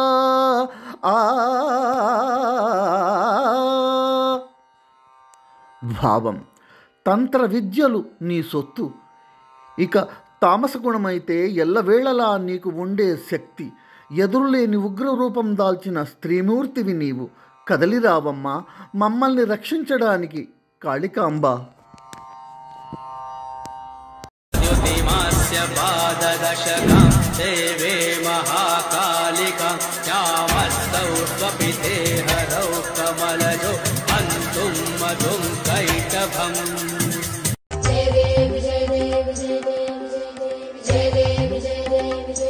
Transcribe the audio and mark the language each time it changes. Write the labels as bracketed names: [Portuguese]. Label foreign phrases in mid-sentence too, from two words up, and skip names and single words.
[Telugu] భావం: తంత్ర విద్యలు నీ సొత్తు, ఇక తామస గుణమైతే ఎల్లవేళలా నీకు ఉండే శక్తి, ఎదురులేని ఉగ్రరూపం దాల్చిన స్త్రీమూర్తివి నీవు. కదలిరావమ్మ మమ్మల్ని రక్షించడానికి కాళికాంబ. [Sanskrit] देवे महाकालिका श्यामस्तौ स्वपिते हरौ कमलजो हन्तुं मधुं कैटभम्. [Marathi] जय देवी जय देवी जय देवी जय देवी जय देवी जय देवी जय